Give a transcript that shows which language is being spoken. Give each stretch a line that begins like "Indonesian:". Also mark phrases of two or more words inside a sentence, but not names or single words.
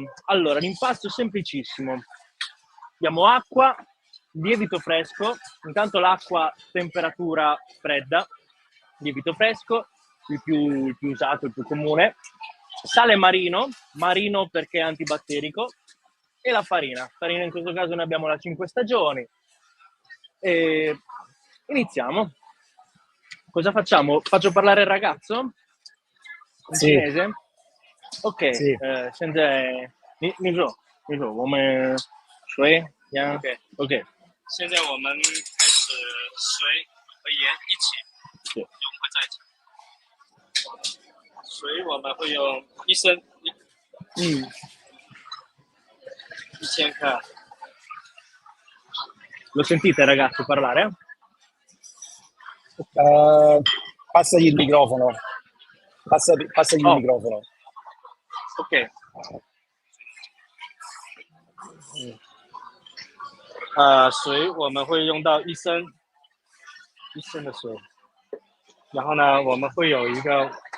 Italian: Allora, l'impasto è semplicissimo. Abbiamo acqua, lievito fresco, intanto l'acqua temperatura fredda, lievito fresco, il più usato, il più comune, sale marino perché è antibatterico, e la farina. Farina in questo caso ne abbiamo la 5 stagioni. E iniziamo. Cosa facciamo? Faccio parlare il ragazzo? In cinese?
Chinese: OK， 现在你说，我们水呀 ，OK，现在我们开始水和盐一起融合在一起。水我们会用1000克。
Italian: Lo sentite ragazzi parlare? Passagli il microfono. Passagli il microfono.
Chinese: OK。水我们会用到1升的水，然后呢，我们会有一个